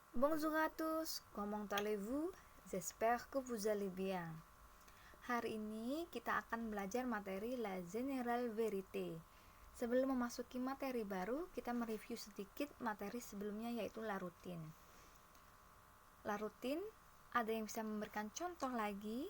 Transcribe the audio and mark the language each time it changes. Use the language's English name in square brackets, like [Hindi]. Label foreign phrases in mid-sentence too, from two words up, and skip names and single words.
[French] Bonjour à tous, comment allez-vous? J'espère que vous allez bien. [Indonesian] Hari ini kita akan belajar materi [French] La Générale Vérité. [Indonesian] Sebelum memasuki materi baru, kita mereview sedikit materi sebelumnya, yaitu [French] La Routine. La Routine, [Indonesian] ada yang bisa memberikan contoh lagi?